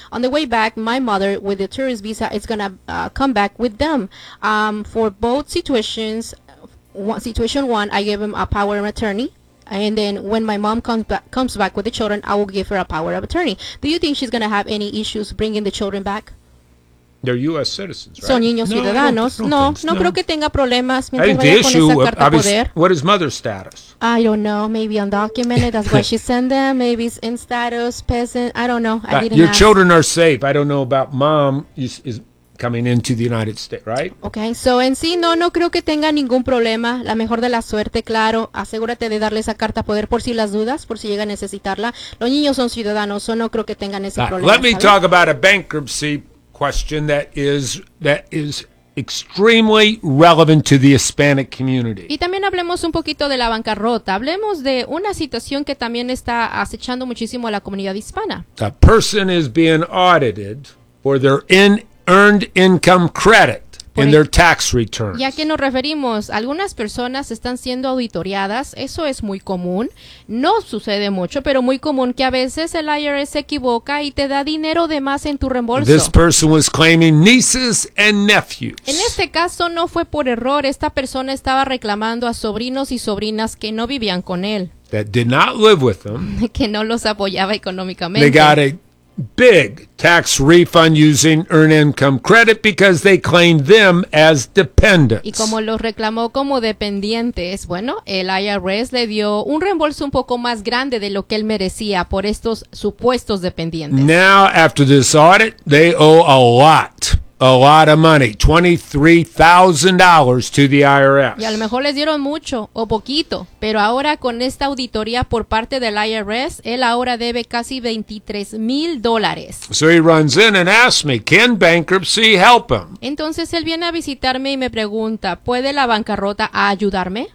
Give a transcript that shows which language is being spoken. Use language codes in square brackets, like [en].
[en] On the way back, my mother, with the tourist visa, is gonna come back with them. For both situations, situation one, I give them a power of attorney. And then when my mom comes back with the children, I will give her a power of attorney. Do you think she's gonna have any issues bringing the children back? They're U.S. citizens, right? [es] Son niños ciudadanos. No, creo que tenga problemas mientras vaya con esa carta poder. [en] What is mother's status? I don't know. Maybe undocumented. That's why she sent them. Maybe it's in status, peasant. I don't know. I didn't ask. Your children are safe. I don't know about mom. Is coming into the United States, right? Okay, so [es] en sí, no creo que tenga ningún problema. La mejor de la suerte, claro. Asegúrate de darle esa carta a poder por si las dudas, por si llega a necesitarla. Los niños son ciudadanos, so no creo que tengan ese problema. [en] Let me talk about a bankruptcy question that is extremely relevant to the Hispanic community. [es] Y también hablemos un poquito de la bancarrota. Hablemos de una situación que también está acechando muchísimo a la comunidad hispana. [en] A person is being audited for their earned income credit in their tax returns. [es] ¿Y a qué nos referimos? Algunas personas están siendo auditoriadas. Eso es muy común. No sucede mucho, pero muy común que a veces el IRS se equivoca y te da dinero de más en tu reembolso. [en] This person was claiming nieces and nephews. [es] En este caso no fue por error. Esta persona estaba reclamando a sobrinos y sobrinas que no vivían con él. [en] That did not live with them. [es] Que no los apoyaba económicamente. [en] They got a big tax refund using earned income credit because they claimed them as dependents. [es] Y como los reclamó como dependientes, bueno, el IRS le dio un reembolso un poco más grande de lo que él merecía por estos supuestos dependientes. [en] Now, after this audit, they owe a lot of money, $23,000 to the IRS. [es] Y a lo mejor les dieron mucho o poquito, pero ahora con esta auditoría por parte del IRS, él ahora debe casi $23,000. [en] So he runs in and asks me, can bankruptcy help him? [es] Entonces él viene a visitarme y me pregunta, ¿puede la bancarrota ayudarme?